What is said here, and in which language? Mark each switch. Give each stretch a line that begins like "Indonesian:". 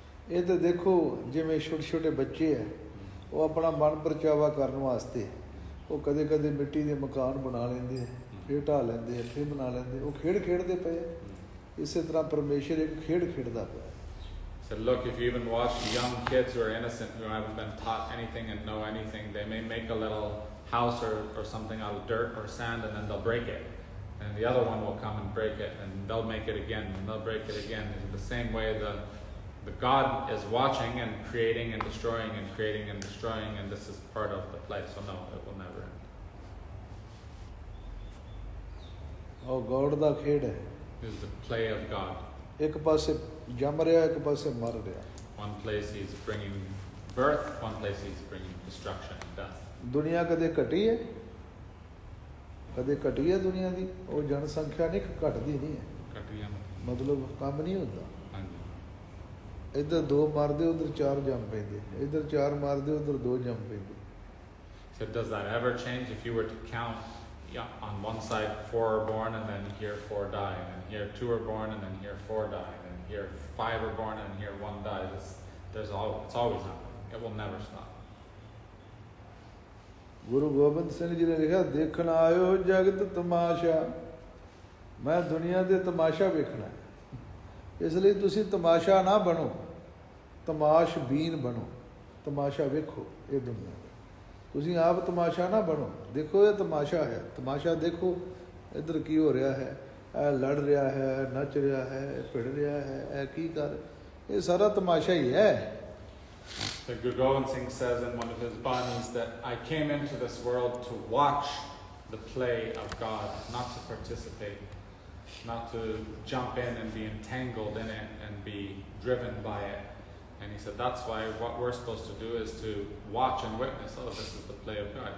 Punjabi: ਇਹ ਤਾਂ ਦੇਖੋ ਜਿਵੇਂ ਛੋਟੇ ਛੋਟੇ ਬੱਚੇ ਹੈ, ਉਹ ਆਪਣਾ ਮਨ ਪਰਚਾਵਾ ਕਰਨ ਵਾਸਤੇ ਉਹ ਕਦੇ ਕਦੇ ਮਿੱਟੀ ਦੇ ਮਕਾਨ ਬਣਾ ਲੈਂਦੇ ਹੈ, ਫਿਰ ਢਾਹ ਲੈਂਦੇ ਹੈ, ਫਿਰ ਬਣਾ ਲੈਂਦੇ, ਉਹ ਖੇਡਦੇ ਪਏ। ਇਸੇ ਤਰ੍ਹਾਂ ਪਰਮੇਸ਼ਰ ਇੱਕ ਖੇਡਦਾ ਪਿਆ।
English: So look, if you even watch young kids who are innocent, who haven't been taught anything and know anything, they may make a little house or something out of dirt or sand, and then they'll break it. And the other one will come and break it, and they'll make it again, and they'll break it again. In the same way, the God is watching and creating and destroying and creating and destroying, and this is part of the play. So no, it will never end.
Punjabi: ਉਹ God ਦਾ ਖੇਡ ਹੈ।
English: This is the play of God.
Punjabi: ਇੱਕ ਪਾਸੇ ਜੰਮ ਰਿਹਾ, ਇੱਕ ਪਾਸੇ ਮਰ ਰਿਹਾ।
English: One place he's bringing birth, one place he's bringing destruction and death.
Punjabi: ਦੁਨੀਆ ਕਦੇ ਘਟੀ ਹੈ? ਕਦੇ ਘਟੀ ਹੈ ਦੁਨੀਆ ਦੀ? ਉਹ ਜਨਸੰਖਿਆ ਨਹੀਂ ਘਟਦੀ ਨਹੀਂ ਹੈ, ਮਤਲਬ ਕੰਮ ਨਹੀਂ ਹੁੰਦਾ। ਇੱਧਰ 2 ਮਾਰਦੇ, ਉੱਧਰ 4 ਜੰਮ ਪੈਂਦੇ, ਇੱਧਰ 4 ਮਾਰਦੇ, ਉੱਧਰ 2 ਜੰਮ ਪੈਂਦੇ।
English: So does that ever change? If you were to count, on one side 4 are born, and then here 4 die, and then here 2 are born, and then here 4 die, and then here 5 are born, and here 1 dies. It's always happening. It will never stop.
Punjabi: Guru Gobind Singh ji ਨੇ ਲਿਖਿਆ, ਦੇਖਣ ਆਇਓ ਜਗਤ ਤਮਾਸ਼ਾ, ਮੈਂ ਦੁਨੀਆ ਦੇ ਤਮਾਸ਼ਾ ਵੇਖਣਾ। ਇਸ ਲਈ ਤੁਸੀਂ ਤਮਾਸ਼ਾ ਨਾ ਬਣੋ, ਤਮਾਸ਼ਬੀਨ ਬਣੋ। ਤਮਾਸ਼ਾ ਵੇਖੋ ਇਹ ਦੁਨੀਆ ਦਾ, ਤੁਸੀਂ ਆਪ ਤਮਾਸ਼ਾ ਨਾ ਬਣੋ। ਦੇਖੋ ਇਹ ਤਮਾਸ਼ਾ ਹੈ, ਤਮਾਸ਼ਾ ਦੇਖੋ ਇੱਧਰ ਕੀ ਹੋ ਰਿਹਾ ਹੈ, ਇਹ ਲੜ ਰਿਹਾ ਹੈ, ਨੱਚ ਰਿਹਾ ਹੈ, ਇਹ ਭਿੜ ਰਿਹਾ ਹੈ, ਇਹ ਕੀ ਕਰ, ਇਹ ਸਾਰਾ ਤਮਾਸ਼ਾ ਹੀ ਹੈ।
English: So Guru Gobind Singh says in one of his banis that I came into this world to watch the play of God, not to participate, not to jump in and be entangled in it and be driven by it. And he said that's why what we're supposed to do is to watch and witness, oh, this is the play of God.